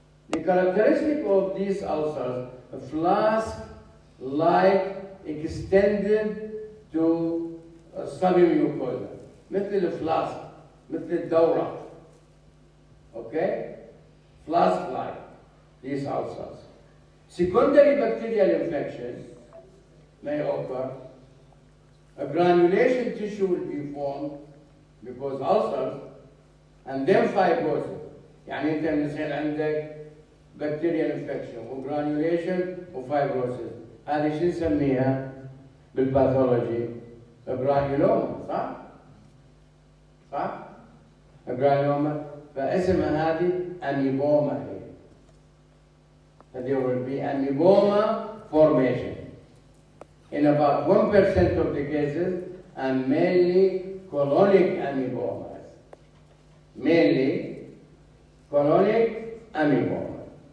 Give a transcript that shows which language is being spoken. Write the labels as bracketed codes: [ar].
[en] The characteristic of these ulcers, a flask-like extended to submucosa, [ar] مثل الفلاسك, مثل الدورة. [en] Okay? Flask-like, these ulcers. Secondary bacterial infection may occur. A granulation tissue will be formed because ulcers, and then fibrosis. [ar] يعني أنت مثلا عندك bacterial infection وgranulation وfibrosis. هذه شو نسميها بالباثولوجي؟ جرانيولوما، صح؟ صح؟ جرانيولوما، فاسمها هذه أميبوما هي. [en] There will be amiboma formation in about 1% of the cases, and mainly colonic amiboma. Mainly colonic amiboma.